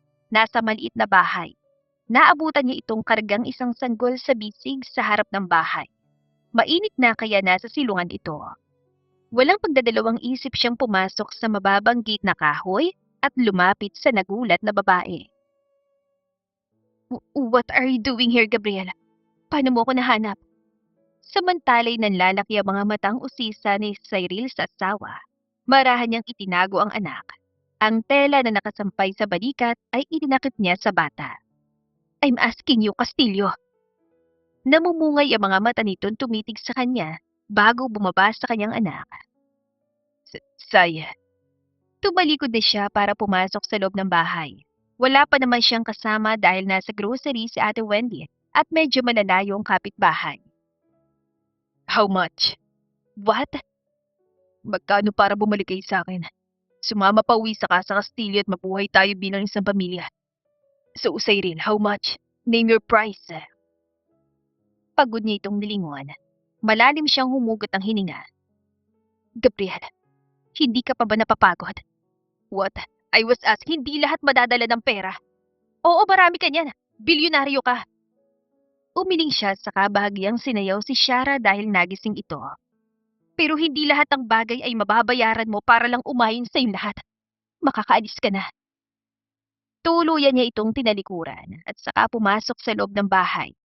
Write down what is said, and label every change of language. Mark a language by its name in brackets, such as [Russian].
[Filipino] Nasa maliit na bahay. Naabutan niya itong kargang isang sanggol sa bisig sa harap ng bahay. Mainit na kaya nasa silungan ito. Walang pagdadalawang isip siyang pumasok sa mababang gate na kahoy at lumapit sa nagulat na babae. [English] What are you doing here, Gabriela? [Filipino] Paano mo ako nahanap? Samantalay nanlalaki ang mga matang usisa ni Cyril sa asawa. Marahan niyang itinago ang anak. Ang tela na nakasampay sa balikat ay itinakip niya sa bata. [English] I'm asking you, Castillo. [Filipino] Namumungay ang mga mata nito'ng tumitig sa kanya bago bumaba sa kanyang anak. Saya. Tumalikod na siya para pumasok sa loob ng bahay. Wala pa naman siyang kasama dahil nasa grocery si Ate Wendy at medyo malalayo ang kapitbahay. [English] How much? What? [Filipino] Magkano para bumalik kayo sa akin? Sumama pa uwi sa Casa Castillo at mabuhay tayo bilang isang pamilya. [English] So, Cyril, how much? Name your price. [Filipino] Pagod niya itong nilingon. Malalim siyang humugot ng hininga. Gabriel, hindi ka pa ba napapagod? [English] What? I was asked, [Filipino] hindi lahat madadala ng pera. Oo, marami ka niyan. Bilyonaryo ka. Umiling siya saka bahagyang sinayaw si Shara dahil nagising ito. Pero hindi lahat ng bagay ay mababayaran mo para lang umayon sa iyong lahat. Makakaalis ka na. Tuluyan niya itong tinalikuran at saka pumasok sa loob ng bahay.